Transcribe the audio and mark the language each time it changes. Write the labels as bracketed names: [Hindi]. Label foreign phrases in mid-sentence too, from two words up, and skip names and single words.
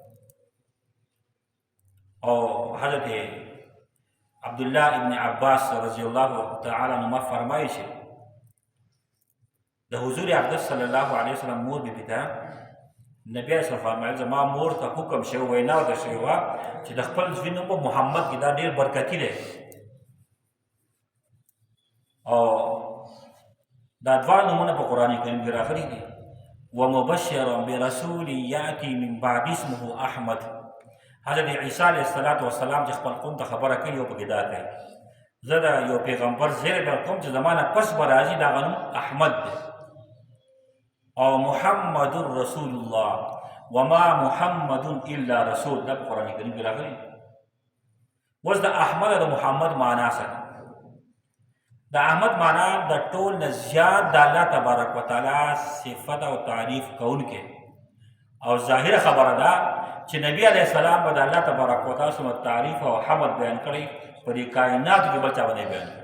[Pashto] او حضرت عبدالله ابن عباس [Arabic] رضی الله تعالی عنهما [Pashto] فرمایي چې د حضور اقدس [Arabic] صلی الله علیه وسلم [Pashto] مور بیبي ته نبی [Arabic] علیه السلام [Pashto] فرمایل زما مور ته حکم شوی وینا ورته شوې وه چې د خپل زوی نوم په محمد کې دا ډېر برکتي دی. او دا دواړه نومونه په قرآن کریم کې راغلي دي. [Arabic] ومبشرا برسول یأتي من بعد اسمه احمد. [Pashto] حضرت عیسی [Arabic] علیه السلام [Pashto] چې خپل قوم ته خبره کوي او پکې دا کوي زه د یو پیغمبر زیری درکوم چې زما نه پس به راځي د هغه نوم احمد دی. او [Arabic] محمد رسول الله وما محمد الا رسول [Pashto] دا په قرآن کریم کې راغلي. اوس د احمد او د محمد معنا څه ده؟ د احمد معنا د ټول نه زیات د الله [Arabic] تبارک وتعالی [Pashto] صفت او تعریف کوونکی او ظاهره خبره ده چې نبی [Arabic] علیه السلام [Pashto] به د الله [Arabic] تبارک وتعالی [Pashto] سره تعریف او حمد بیان کړي په دې کائناتو کې بل چا باندې بیان کړي.